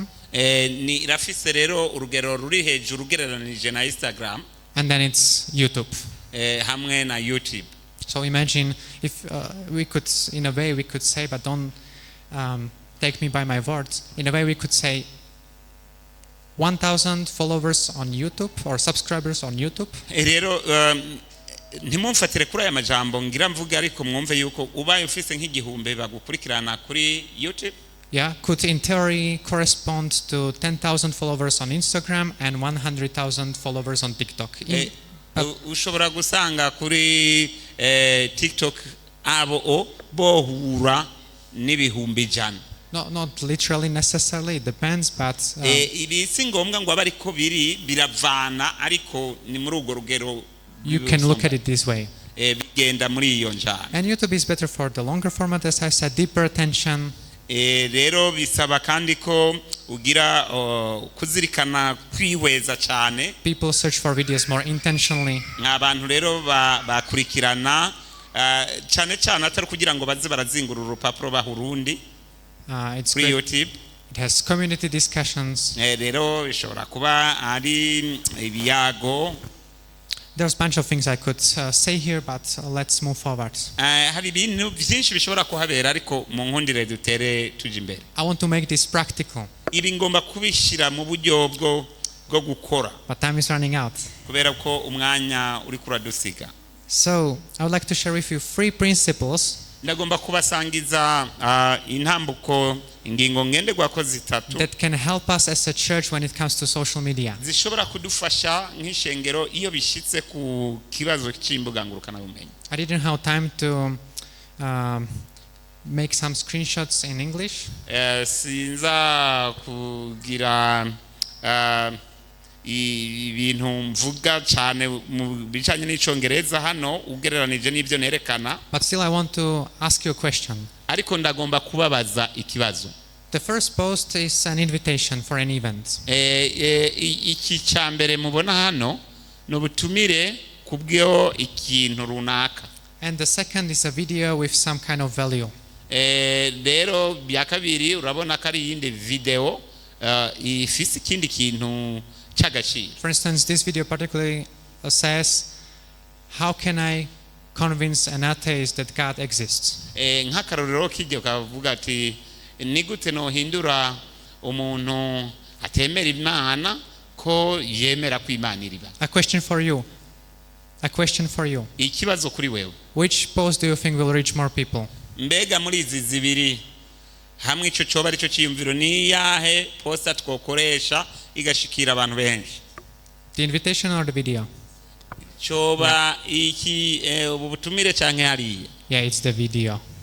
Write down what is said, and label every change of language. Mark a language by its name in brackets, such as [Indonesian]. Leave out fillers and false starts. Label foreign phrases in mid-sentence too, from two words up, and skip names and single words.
[Rundi] Ni rafise rero urugero ruri hejuru ugereranije na Instagram. [English] And then it's YouTube. [Rundi] Hamwe na YouTube. [English] So imagine if we could, in a way we could say, but don't take me by my words, in a way we could say 1,000 followers on YouTube or subscribers on YouTube. [Rundi] Rero ntimumfatire kuri aya majambo ngira mvuga ariko mwumve yuko ubaye ufise nk'igihumbi bagukurikirana kuri YouTube. [English] Yeah, could in theory correspond to 10,000 followers on Instagram and 100,000 followers on TikTok. [Rundi] Ushobora gusanga kuri TikTok abo bohura n'ibihumbi jana. [English] Not literally necessarily, it depends, but [Rundi] ibi si ngombwa ngo abariko biravana ariko ni muri urwo rugero. [English] You can look at it this way. [Rundi] Bigenda muri iyo njana. [English] And YouTube is better for the longer format, as I said, deeper attention. [Rundi] Rero bisaba kandi ko ugira kuzirikana kwihweza cyane. [English] People search for videos more intentionally. [Rundi] Abantu rero bakurikirana cyane atari kugira ngo baze barazingura urupapuro bahurundi. [English] It's free YouTube. It has community discussions. [Rundi] Rero ishobora kuba ari ibiyago. [English] There's a bunch of things I could say here, but let's move forward. [Rundi] Hari ibintu byinshi bishobora kuhabera ariko mu nkundire dutere tuje imbere. [English] I want to make this practical. [Rundi] Ibi ngomba kubishira mu buryo bwo gukora. [English] But time is running out. [Rundi] Kubera ko umwanya uri kuradusiga. [English] So, I would like to share with you 3 principles. [Rundi] Ndagomba kubasangiza intambuko ingingo ngenderwako zitatu [English] that can help us as a church when it comes to social media. [Rundi] zishobora kudufasha nk'ishengero iyo bishitse ku kibazo cy'imbuga ngurukana bumenyi. [English] I didn't have time to make some screenshots in English. [Rundi] Sinza kugira ibintu mvuga cyane mu bijanye n'icongereza hano ugereranije n'ibyo nerekana. [English] But still I want to ask you a question. [Rundi] Ariko ndagomba kubabaza ikibazo. [English] The first post is an invitation for an event. [Rundi] Iki cyambere mubona hano no butumire kubwo ikintu runaka. [English] And the second is a video with some kind of value. [Rundi] Rero bya kabiri urabona ko ari yindi video ifise ikindi kintu cy'agaciro. [English] For instance, this video particularly says, how can I convince an atheist that God exists? [Rundi] Nk'akarorero k'iryo kavuga ati ni gute nohindura umuntu atemera Imana ko yemera ko Imana iriba. [English] A question for you. [Rundi] Ikibazo kuri wewe. [English] Which post do you think will reach more people? [Rundi] Mbega muri izi zibiri hamwe ico coba arico ciyumviro ni yahe posta twokoresha igashikira abantu benshi? [English] The invitation or the video? [Rundi] Coba iki ubu butumire canke hariya? [English] Yeah, it's the video.